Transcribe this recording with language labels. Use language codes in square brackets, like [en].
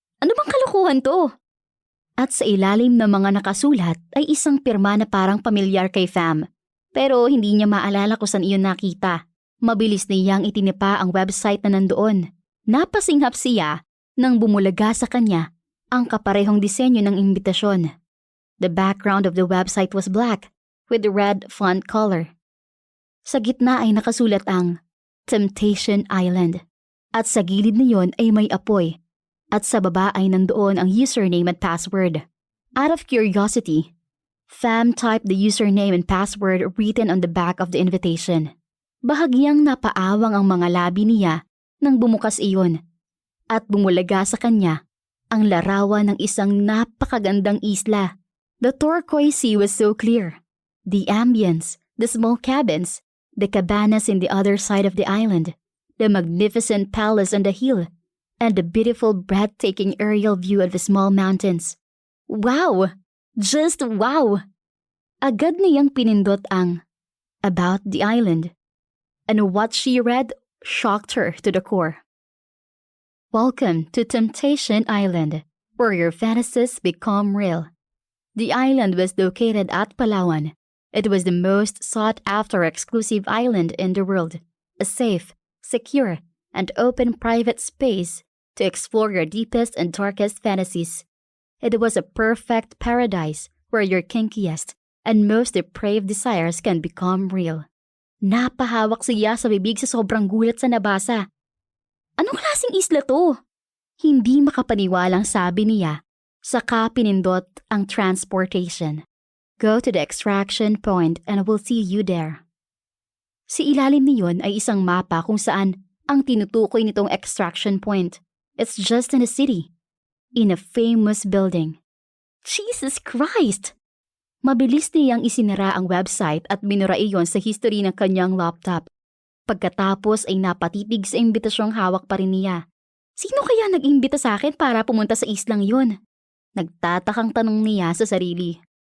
[tl] Ano bang kalokohan to? At sa ilalim ng mga nakasulat ay isang pirma na parang pamilyar kay Fam. Pero hindi niya maalala kung saan iyon nakita. Mabilis niyang itinipa ang website na nandoon. Napasinghap siya nang bumulaga sa kanya ang kaparehong disenyo ng imbitasyon. [en] The background of the website was black with the red font color. [tl] Sa gitna ay nakasulat ang Temptation Island. At sa gilid niyon ay may apoy. At sa baba ay nandoon ang username at password. [en] Out of curiosity, Fam typed the username and password written on the back of the invitation. [tl] Bahagyang napaawang ang mga labi niya nang bumukas iyon. At bumulaga sa kanya ang larawan ng isang napakagandang isla. [en] The turquoise sea was so clear. The ambience, the small cabins, the cabanas in the other side of the island, the magnificent palace on the hill, and the beautiful breathtaking aerial view of the small mountains. Wow! Just wow! [tl] Agad niyang pinindot ang [en] About the Island, and what she read shocked her to the core. Welcome to Temptation Island, where your fantasies become real. The island was located at Palawan. It was the most sought-after exclusive island in the world, a safe, secure, and open private space to explore your deepest and darkest fantasies. It was a perfect paradise where your kinkiest and most depraved desires can become real. [tl] Napahawak siya sa bibig sa sobrang gulat sa nabasa. Anong klaseng isla to? Hindi makapaniwalang sabi niya, saka pinindot ang transportation. [en] Go to the extraction point and we'll see you there. [tl] Si ilalim niyon ay isang mapa kung saan ang tinutukoy nitong extraction point. [en] It's just in a city, in a famous building. Jesus Christ! [tl] Mabilis niyang isinara ang website at binura iyon sa history ng kanyang laptop. Pagkatapos ay napatitig sa imbitasyong hawak pa rin niya. Sino kaya nag-imbita sa akin para pumunta sa islang yun? Nagtatakang tanong niya sa sarili.